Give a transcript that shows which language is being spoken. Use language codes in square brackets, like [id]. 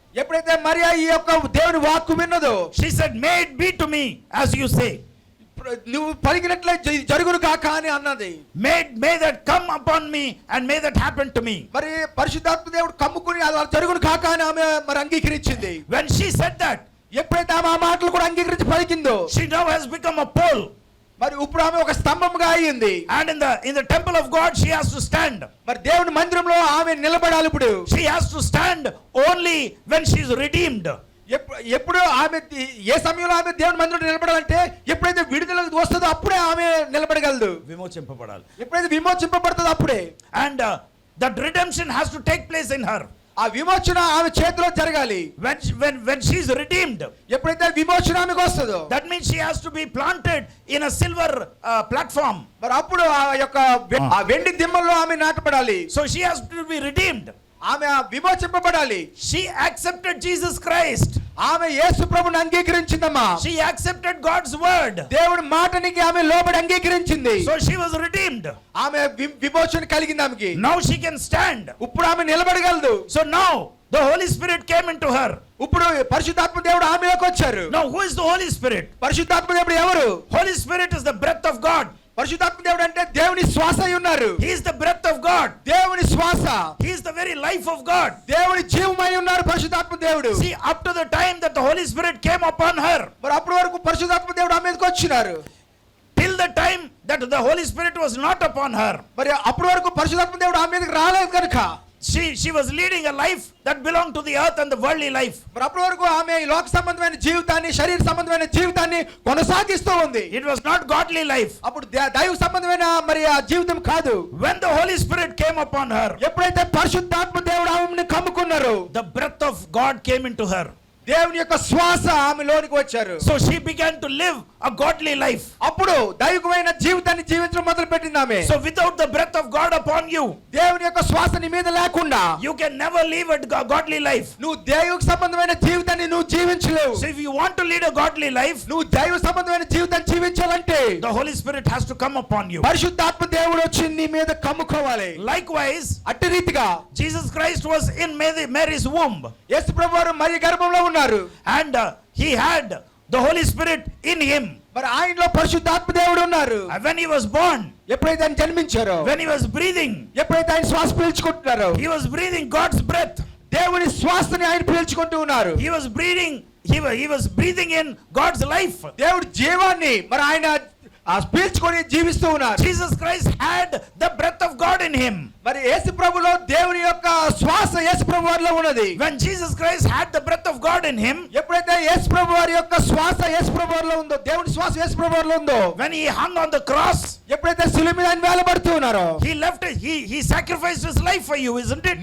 [te] ఎప్పుడైతే మరియా ఈ యొక్క దేవుని వాక్కు విన్నదో [en] she said, "May it be to me as you say." [te] నువ్వు పలికినట్లే జరుగును కాక అని అన్నది. [en] May that come upon me and may that happen to me. [te] మరి పరిశుద్ధాత్మ దేవుడు కమ్ముకుని అలా జరుగును కాక అని ఆమె మరి అంగీకరించింది. [en] When she said that, [te] ఎప్పుడైతే ఆమె ఆ మాటలు కూడా అంగీకరించి పలికిందో [en] she now has become a pole. [te] మరి ఇప్పుడు ఆమె ఒక స్తంభంగా అయ్యింది. [en] And in the temple of God she has to stand. [te] మరి దేవుని మందిరంలో ఆమె నిలబడాలి. ఇప్పుడు [en] She has to stand only when she is redeemed. [te] ఎప్పుడు ఆమె ఏ సమయంలో ఆమె దేవుని మందిరంలో నిలబడాలంటే ఎప్పుడైతే విడుదల వస్తుందో అప్పుడే ఆమె నిలబడగలదు. విమోచింపబడాలి. ఎప్పుడైతే విమోచింపబడుతుందో అప్పుడే. [en] And that redemption has to take place in her. [te] ఆ విమోచన ఆమె చేతిలో జరగాలి. [en] When she is redeemed, [te] ఎప్పుడైతే విమోచన ఆమెకు వస్తుందో [en] that means she has to be planted in a silver platform. [te] మరి అప్పుడు ఆ యొక్క ఆ వెండి దిమ్మల్లో ఆమె నాటబడాలి. [en] So she has to be redeemed. [te] ఆమె విమోచింపబడాలి. [en] She accepted Jesus Christ. [te] ఆమె యేసు ప్రభువుని అంగీకరించిందమ్మా. [en] She accepted God's word. [te] దేవుని మాటనికి ఆమె లోబడి అంగీకరించింది. [en] So she was redeemed. [te] ఆమె విమోచన కలిగింది ఆమెకి. [en] Now she can stand. [te] ఇప్పుడు ఆమె నిలబడగలదు. [en] So now the Holy Spirit came into her. [te] ఇప్పుడు పరిశుద్ధాత్మ దేవుడు ఆమెలోకి వచ్చారు. [en] Now who is the Holy Spirit? [te] పరిశుద్ధాత్మ దేవుడు ఎవరు? [en] Holy Spirit is the breath of God. [te] పరిశుద్ధాత్మ దేవుడు అంటే దేవుని శ్వాస అయి ఉన్నారు. [en] He is the breath of God. [te] దేవుని శ్వాస. [en] He is the very life of God. [te] దేవుని జీవమై ఉన్నారు పరిశుద్ధాత్మ దేవుడు. [en] See, up to the time that the Holy Spirit came upon her, [te] మరి అప్పటి వరకు పరిశుద్ధాత్మ దేవుడు ఆమె మీదకి వచ్చినారు. [en] till the time that the Holy Spirit was not upon her, [te] మరి అప్పటి వరకు పరిశుద్ధాత్మ దేవుడు ఆమె మీదకి రాలేదు కనుక [en] she was leading a life that belonged to the earth and the worldly life. [te] మరి అప్పటి వరకు ఆమె ఈ లోక సంబంధమైన జీవితాన్ని శరీర సంబంధమైన జీవితాన్ని కొనసాగిస్తూ ఉంది. [en] It was not godly life. [te] అప్పుడు దైవ సంబంధమైన మరి ఆ జీవితం కాదు. [en] When the Holy Spirit came upon her, [te] ఎప్పుడైతే పరిశుద్ధాత్మ దేవుడు ఆమెను కమ్ముకున్నారు [en] the breath of God came into her. [te] దేవుని యొక్క శ్వాస ఆమె లోనికి వచ్చారు. [en] So she began to live a godly life. [te] అప్పుడు దైవికమైన జీవితాన్ని జీవించడం మొదలు పెట్టింది ఆమె. [en] So without the breath of God upon you, [te] దేవుని యొక్క శ్వాస నీ మీద లేకుండా [en] you can never live a godly life. [te] నువ్వు దైవిక సంబంధమైన జీవితాన్ని నువ్వు జీవించలేవు. [en] So if you want to lead a godly life, [te] నువ్వు దైవ సంబంధమైన జీవితాన్ని జీవించాలంటే [en] the Holy Spirit has to come upon you. [te] పరిశుద్ధాత్మ దేవుడు వచ్చి నీ మీద కమ్ముకోవాలి. [en] Likewise, [te] అట్టి రీతిగా [en] Jesus Christ was in Mary's womb. [te] యేసు ప్రభువారు మరియ గర్భంలో ఉన్నారు. [en] And he had the Holy Spirit in him. [te] మరి ఆయనలో పరిశుద్ధాత్మ దేవుడు ఉన్నారు. [en] When he was born, [te] ఎప్పుడైతే ఆయన జన్మించారో, [en] when he was breathing, [te] ఎప్పుడైతే ఆయన శ్వాస పీల్చుకుంటున్నారో, [en] he was breathing God's breath. [te] దేవుని శ్వాసని ఆయన పీల్చుకుంటూ ఉన్నారు. [en] He was breathing in God's life. [te] దేవుడి జీవాన్ని మరి ఆయన పీల్చుకొని జీవిస్తూ ఉన్నారు. [en] Jesus Christ had the breath of God in him. [te] మరి యేసు ప్రభులో దేవుని యొక్క శ్వాస యేసు ప్రభు వారిలో ఉన్నది. [en] When Jesus Christ had the breath of God in him, [te] ఎప్పుడైతే యేసు ప్రభు వారి యొక్క శ్వాస యేసు ప్రభు వారిలో ఉందో, దేవుని శ్వాస యేసు ప్రభు వారిలో ఉందో, [en] when he hung on the cross, [te] ఎప్పుడైతే శిలువ మీద ఆయన వేలాడబడుతూ ఉన్నారో, [en] he sacrificed his life for you, isn't it?